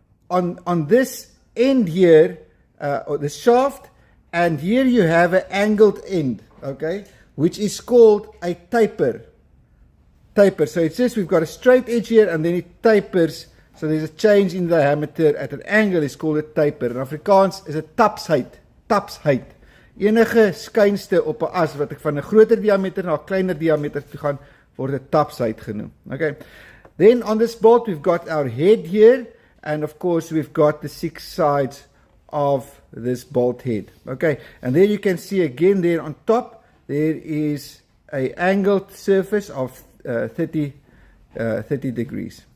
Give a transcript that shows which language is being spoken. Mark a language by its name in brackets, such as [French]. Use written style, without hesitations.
[English] on this end here, or the shaft, and here you have an angled end, okay, which is called a taper. So it says we've got a straight edge here, and then it tapers. So there's a change in the diameter at an angle, is called a taper. [Afrikaans] In Afrikaans is 'n tapsheid. Enige skynste op 'n as wat ek van 'n groter diameter na 'n kleiner diameter toe gaan, word 'n tapsheid genoem. Okay. [English] Then on this bolt we've got our head here, and of course we've got the 6 sides of this bolt head. Okay, and there you can see again there on top there is a angled surface of 30 degrees.